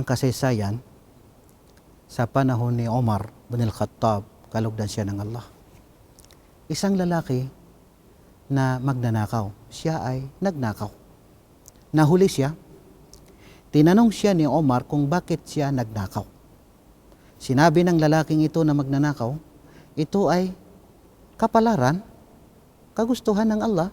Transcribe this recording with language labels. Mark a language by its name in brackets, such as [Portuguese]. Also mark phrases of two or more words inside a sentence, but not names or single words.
[Filipino] kasaysayan sa panahon ni Omar bin al-Khattab, kalugdan siya ng Allah. Isang lalaki na magnanakaw, siya ay nagnakaw. Nahuli siya, tinanong siya ni Omar kung bakit siya nagnakaw. Sinabi ng lalaking ito na magnanakaw, ito ay kapalaran, kagustuhan ng Allah.